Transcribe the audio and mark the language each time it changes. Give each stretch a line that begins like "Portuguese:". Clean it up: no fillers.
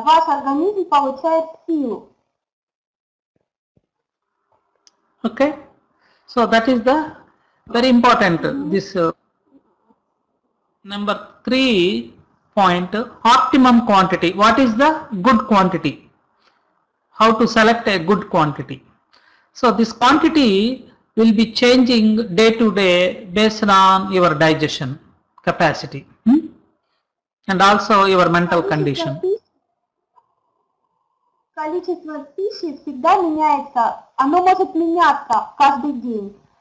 Russian: Ваш организм получает силу.
English: Okay, so that is the very important. This number 3 point, optimum quantity. What is the good quantity? How to select a good quantity? So this quantity will be changing day to day based on your digestion capacity and also your mental condition.
Russian: Количество пищи всегда меняется, оно может меняться каждый день.